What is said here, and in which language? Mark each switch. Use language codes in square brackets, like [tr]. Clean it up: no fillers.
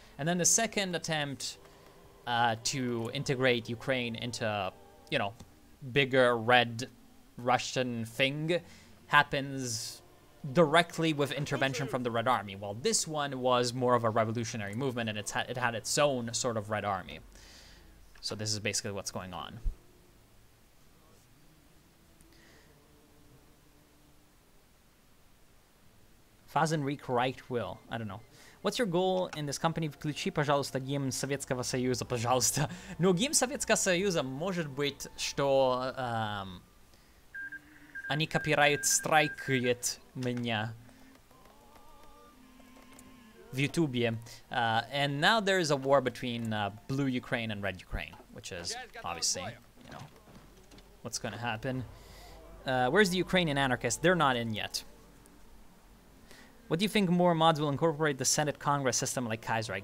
[en] And then the second attempt to integrate Ukraine into, you know, bigger red Russian thing happens directly with intervention from the Red Army, while this one was more of a revolutionary movement, and it had its own sort of Red Army. So this is basically what's going on. Fazenweek right will. I don't know. What's your goal in this company? [ru] Включи, пожалуйста, гимн Советского Союза, пожалуйста. Ну, гимн Советского Союза может быть, что они копирайт страйкают меня в Ютубе. [en] And now there is a war between blue Ukraine and red Ukraine, which is obviously, you know, what's going to happen. Where's the Ukrainian anarchists? They're not in yet. What do you think more mods will incorporate the Senate Congress system like Kaiserreich?